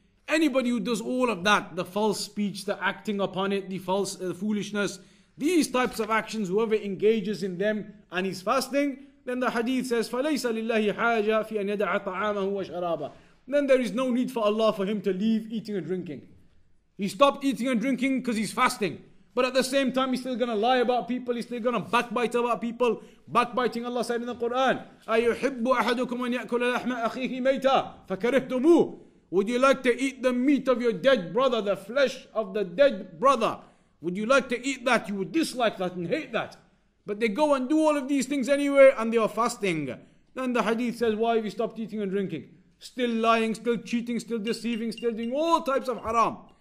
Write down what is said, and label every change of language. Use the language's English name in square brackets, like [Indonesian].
[English] Anybody who does all of that, the false speech, the acting upon it, the false foolishness, these types of actions, whoever engages in them and is fasting, then the hadith says, [Arabic] فَلَيْسَ لِلَّهِ حَاجَةً فِي أَنْ يَدَعَ طَعَامَهُ وَشَرَابَهُ. [English] Then there is no need for Allah for him to leave eating and drinking. He stopped eating and drinking because he's fasting. But at the same time, he's still going to lie about people. He's still going to backbite about people. Backbiting, Allah said in the Quran, [Arabic] أَيُحِبُّ أَحَدُكُمْ أَنْ يَأْكُلَ لَحْمَ أَخِيهِ مَيْتًا فَكَرِهْتُمُوهُ. [English] Would you like to eat the meat of your dead brother, the flesh of the dead brother? Would you like to eat that? You would dislike that and hate that. But they go and do all of these things anyway, and they are fasting. Then the hadith says, why have you stopped eating and drinking? Still lying, still cheating, still deceiving, still doing all types of haram.